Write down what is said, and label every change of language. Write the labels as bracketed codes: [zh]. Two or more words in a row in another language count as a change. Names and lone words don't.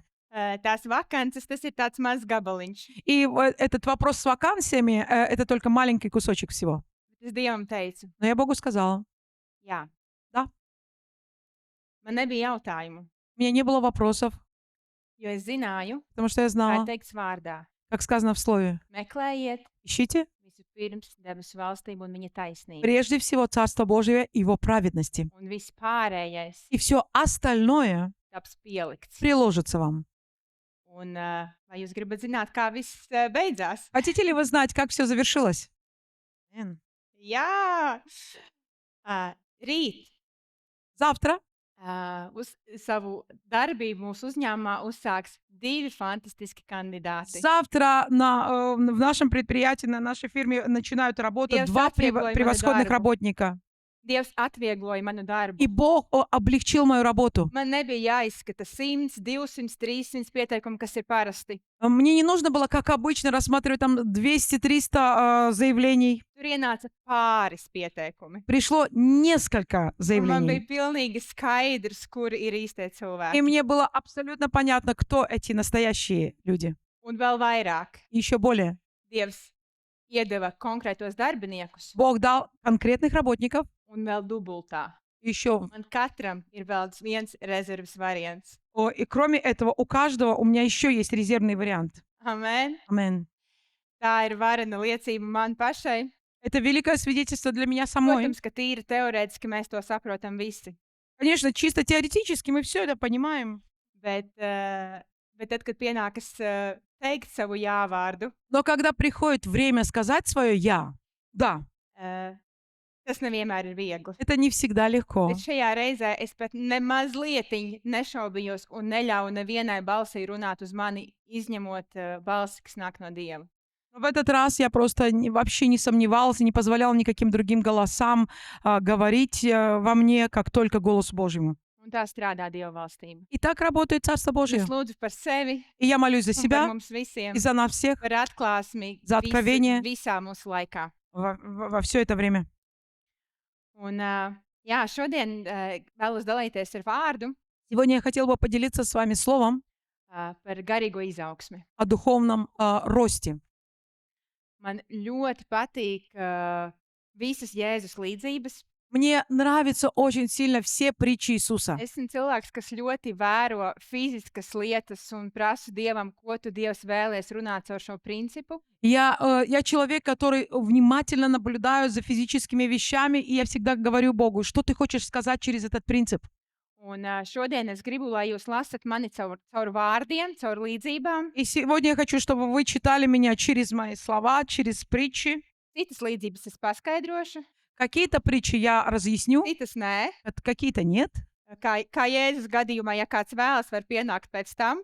[lv] Tās vakances, tas ir tāds mazs gabaliņš. [ru] И этот вопрос с вакансиями, это только маленький кусочек всего. [lv] Es Dievam teicu, [ru] Но я Богу сказала. [lv] jā. [ru] Да. [lv] Man nebija jautājumu, [ru] У меня не было вопросов, [lv] jo es zināju, [ru] потому что я [lv] kā [ru] знала, [lv] teikts vārdā. [ru] как сказано в слове, [lv] Meklējiet [ru] ищите [lv] vispirms debesu valstību un viņa taisnību. [ru] прежде всего Царство Божие и Его праведности. [lv] Un viss pārējais [ru] И все остальное [lv] taps pielikts. [ru] приложится вам. [lv] Un vai jūs gribat zināt, kā viss beidzās? [ru] Хотите ли вы знать, как все завершилось? [lv] Jā! Rīt [ru] Завтра [lv] uz savu darbību mūsu uzņēmumā uzsāks 2 fantastiski kandidāti. [ru] Завтра в нашем предприятии, на нашей фирме начинают работать [lv] Dievs [ru] 2 [lv] atviegloja manu [ru] превосходных [lv] darbu. [ru] работника. [lv] Dievs atviegloja manu darbu. [ru] И Бог облегчил мою работу. [lv] Man nebija jāizskata 100, 200, 300 pieteikumu, kas ir parasti. [ru] Мне не нужно было, как обычно, рассматривать там 200-300 заявлений. [lv] Tur ienāca pāris pieteikumi. [ru] Пришло несколько [lv] Un man bija [ru] заявлений. [lv] pilnīgi skaidrs, kur ir īstie [ru] И [lv] cilvēki. [ru] мне было абсолютно понятно, кто эти настоящие люди. [lv] Un vēl vairāk. [ru] И еще более. [lv] Dievs iedeva konkrētos darbiniekus [ru] Бог дал конкретных работников. [lv] un vēl dubultā. [ru] Еще. [lv] Man katram ir vēl viens rezerves variants. [ru] И кроме этого, у каждого у меня еще есть резервный вариант. [lv] Amen. [ru] Амен. [lv] Tā ir varena liecība man pašai. [ru] Это великое свидетельство для меня самой. [lv] Protams, ka tīri teorētiski mēs to saprotam visi. [ru] Конечно, чисто теоретически мы все это понимаем. [lv] Bet tad, kad pienākas teikt savu jāvārdu, [ru] Но когда приходит время сказать свое «я», да, [lv] tas nevienmēr ir viegli. [ru] это не всегда легко. [lv] Bet šajā reizē es pat nemaz lietiņu nešaubījos un neļauju nevienai balsī runāt uz mani, izņemot balsi, kas nāk no Dieva. [ru] В этот раз я просто вообще не сомневалась и не позволяла никаким другим голосам говорить во мне, как только голосу Божьему. [lv] Un tā strādā Dieva valstība. [ru] И так работает Царство Божие. [lv] Es lūdzu par sevi [ru] И я молюсь за [lv] un par [ru] себя [lv] mums visiem, [ru] и за нас всех [lv] par atklāsmi [ru] За откровение. [lv] visā mūsu laikā. [ru] во все это время. [lv] Un Jā, šodien vēlos dalīties ar vārdu [ru] Сегодня я хотела бы поделиться с вами словом [lv] par garīgo izaugsmi. [ru] о духовном росте. [lv] Man ļoti patīk visas Jēzus līdzības. [ru] Мне нравятся очень сильно все притчи Иисуса. [lv] Esmu cilvēks, kas ļoti vēro fiziskas lietas un prasu Dievam, ko tu Dievs vēlies runāt caur šo principu. [ru] Я человек, который внимательно наблюдаю за физическими вещами, и я всегда говорю Богу, что ты хочешь сказать через этот принцип. [lv] Un šodien es gribu, lai jūs lasat mani caur vārdiem, caur līdzībām. [ru] И сегодня я хочу, чтобы вы читали меня через мои слова, через притчи. [lv] Citas līdzības es paskaidrošu, [ru] Какие-то притчи я разъясню, [lv] citas nē. [ru] какие-то нет. [lv] Kā Jēzus gadījumā, ja kāds vēlas, var pienākt pēc tam.